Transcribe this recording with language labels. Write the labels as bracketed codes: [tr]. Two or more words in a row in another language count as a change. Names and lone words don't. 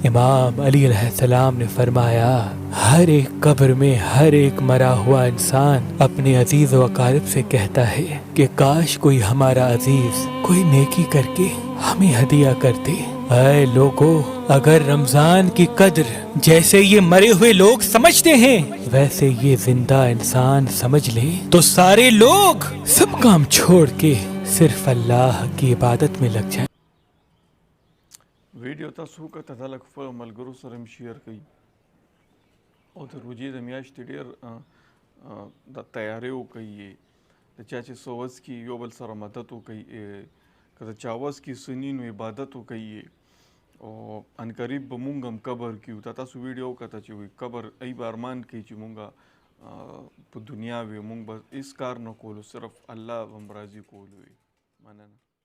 [ur] امام علی علیہ‌السلام نے فرمایا، ہر ایک قبر میں ہر ایک مرا ہوا انسان اپنے عزیز و اقارب سے کہتا ہے کہ کاش کوئی ہمارا عزیز کوئی نیکی کرکے ہمیں ہدیہ کرتے. اے لوگو، اگر رمضان کی قدر جیسے یہ مرے ہوئے لوگ سمجھتے ہیں ویسے یہ زندہ انسان سمجھ لے تو سارے لوگ سب کام چھوڑ کے صرف اللہ کی عبادت میں لگ جائے. [ps] ویډیو تاسو وکړه د خپل ملګرو سره هم شیر کړئ او د روژې د میاشتې ډېر د تیاری وکړئ د چا چې څه وس کي یو بل سره مدد وکړئ که د چا وس کي څه ني نو عبادت وکړئ او عنقریب به مونږ هم قبر کیو تاسو ویډیو وکړه چې وي قبر ای به ارمان کوي چې مونږ په دنیا وي مونږ به هیڅ کار نه کولو صرف الله هم راضي کولو وي مننه